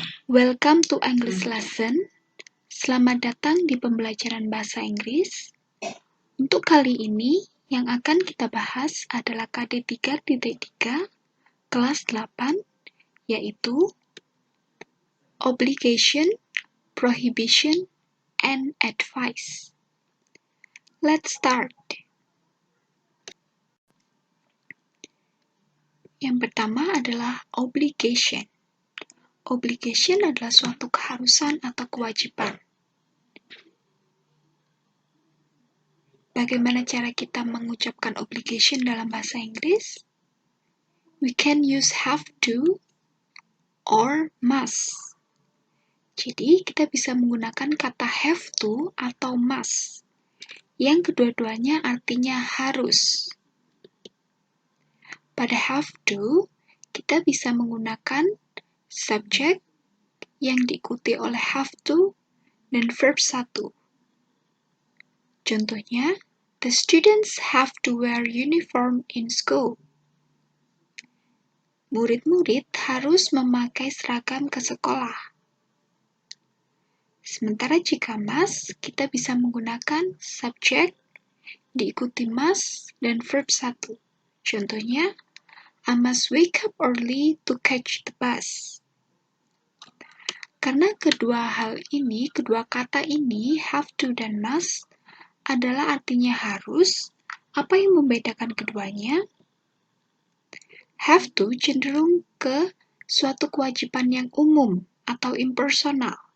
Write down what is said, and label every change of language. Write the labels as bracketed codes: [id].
[en] Welcome to English lesson. [id] Selamat datang di pembelajaran bahasa Inggris. Untuk kali ini, yang akan kita bahas adalah KD 3.3 kelas 8, yaitu [en] Obligation, Prohibition, and Advice. Let's start. [id] Yang pertama adalah obligation. Obligation adalah suatu keharusan atau kewajiban. Bagaimana cara kita mengucapkan obligation dalam bahasa Inggris? [en] We can use have to or must. [id] Jadi, kita bisa menggunakan kata have to atau must, yang kedua-duanya artinya harus. Pada have to, kita bisa menggunakan subject yang diikuti oleh have to dan verb 1. Contohnya, [en] the students have to wear uniform in school. [id] Murid-murid harus memakai seragam ke sekolah. Sementara jika must, kita bisa menggunakan subject diikuti must dan verb 1. Contohnya, [en] I must wake up early to catch the bus. [id] Karena kedua kata ini, have to dan must, adalah artinya harus, apa yang membedakan keduanya? Have to cenderung ke suatu kewajiban yang umum atau impersonal.